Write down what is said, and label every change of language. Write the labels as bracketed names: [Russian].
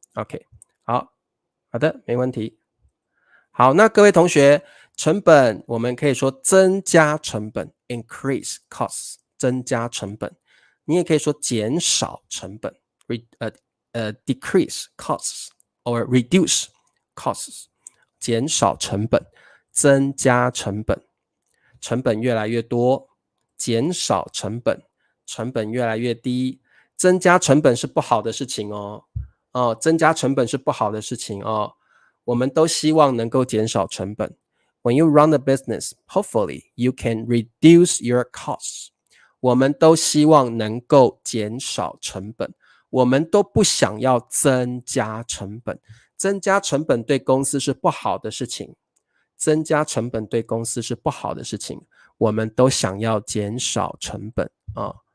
[Chinese] OK， 好的，没问题。好，那各位同学，成本我们可以说增加成本 [English] increase costs， [Chinese] 增加成本，你也可以说减少成本 [English] decrease costs or reduce costs， [Chinese] 减少成本，增加成本，成本越来越多，减少成本，成本越来越低，增加成本是不好的事情哦。增加成本是不好的事情哦。我们都希望能够减少成本。 [English] When you run a business, hopefully you can reduce your costs. [Chinese] 我们都希望能够减少成本，我们都不想要增加成本。增加成本对公司是不好的事情，增加成本对公司是不好的事情，我们都想要减少成本啊。